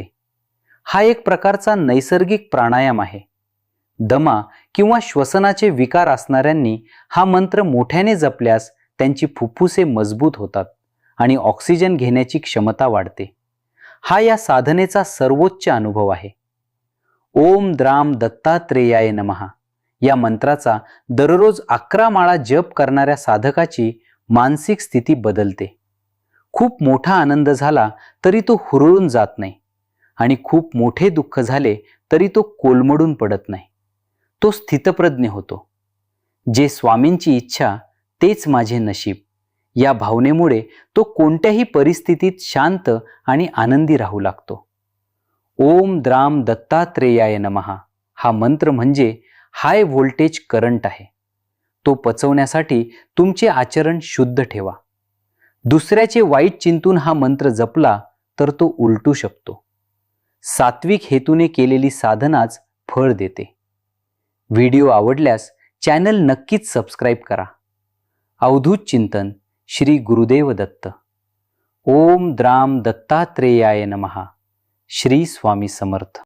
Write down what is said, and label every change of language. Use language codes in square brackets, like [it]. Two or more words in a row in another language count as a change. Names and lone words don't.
[mr] हा एक प्रकारचा नैसर्गिक प्राणायाम आहे. दमा किंवा श्वसनाचे विकार असणाऱ्यांनी हा मंत्र मोठ्याने जपल्यास त्यांची फुफ्फुसे मजबूत होतात आणि ऑक्सिजन घेण्याची क्षमता वाढते. हा या साधनेचा सर्वोच्च अनुभव आहे. [sa] ओम द्राम दत्तात्रेयाय नमः [mr] या मंत्राचा दररोज 11 माळा जप करणाऱ्या साधकाची मानसिक स्थिती बदलते. खूप मोठा आनंद झाला तरी तो हुरळून जात नाही आणि खूप मोठे दुःख झाले तरी तो कोलमडून पडत नाही. तो स्थितप्रज्ञ होतो. जे स्वामींची इच्छा तेच माझे नशीब या भावनेमुळे तो कोणत्याही परिस्थितीत शांत आणि आनंदी राहू लागतो. [sa] ओम द्राम दत्तात्रेयाय नमः [mr] हा मंत्र म्हणजे [en] high voltage current [mr] आहे. तो पचवण्यासाठी तुमचे आचरण शुद्ध ठेवा. दुसऱ्याचे वाईट चिंतून हा मंत्र जपला तर तो उलटू शकतो. सात्विक हेतूने केलेली साधनाच फळ देते. व्हिडिओ आवडल्यास चॅनल नक्कीच सबस्क्राईब करा. अवधूत चिंतन श्री गुरुदेव दत्त. [sa] ओम द्राम दत्तात्रेयाय नमः. [mr] श्री स्वामी समर्थ.